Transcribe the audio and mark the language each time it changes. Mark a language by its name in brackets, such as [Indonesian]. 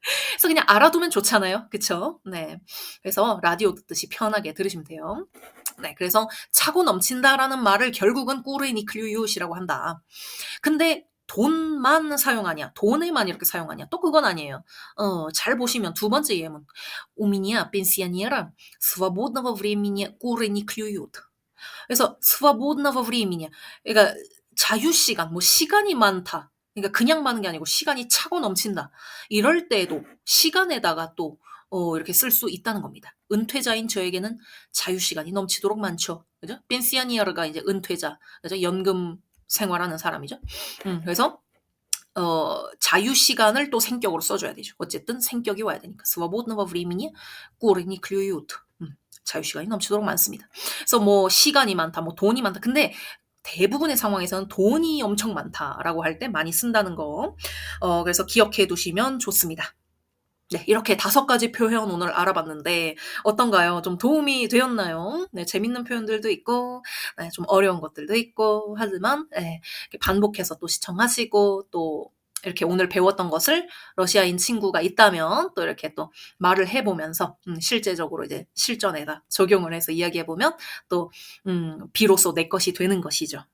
[Korean] 그래서 그냥 알아두면 좋잖아요. 그쵸? 네. 그래서 라디오 듣듯이 편하게 들으시면 돼요. 네. 그래서 "차고 넘친다."라는 말을 결국은 꾸르니클유읒이라고 한다. 근데 돈만 사용하냐, 돈에만 이렇게 사용하냐, 또 그건 아니에요. 잘 보시면 두 번째 예문. [Russian] "У меня пенсионера свободного времени куры не клюют." 그래서 свободного времени 그러니까 [Korean] 자유시간, 뭐 시간이 많다. 그러니까 그냥 많은 게 아니고 시간이 차고 넘친다. 이럴 때에도 시간에다가 또 이렇게 쓸 수 있다는 겁니다. 은퇴자인 저에게는 자유시간이 넘치도록 많죠. 그죠? 펜시아니아르가 이제 은퇴자, 그죠? 연금 생활하는 사람이죠. 그래서 자유시간을 또 생격으로 써줘야 되죠. 어쨌든 생격이 와야 되니까. [Russian] свободного времени корни клюют. [Korean] 자유시간이 넘치도록 많습니다. 그래서 뭐 시간이 많다, 뭐 돈이 많다. 근데 대부분의 상황에서는 돈이 엄청 많다라고 할 때 많이 쓴다는 거. 그래서 기억해 두시면 좋습니다. 네, 이렇게 5가지 표현 오늘 알아봤는데 어떤가요? 좀 도움이 되었나요? 네, 재밌는 표현들도 있고, 네, 좀 어려운 것들도 있고, 하지만, 네, 반복해서 또 시청하시고, 또 이렇게 오늘 배웠던 것을 러시아인 친구가 있다면 또 이렇게 또 말을 해보면서 실제적으로 이제 실전에다 적용을 해서 이야기해보면 또 비로소 내 것이 되는 것이죠.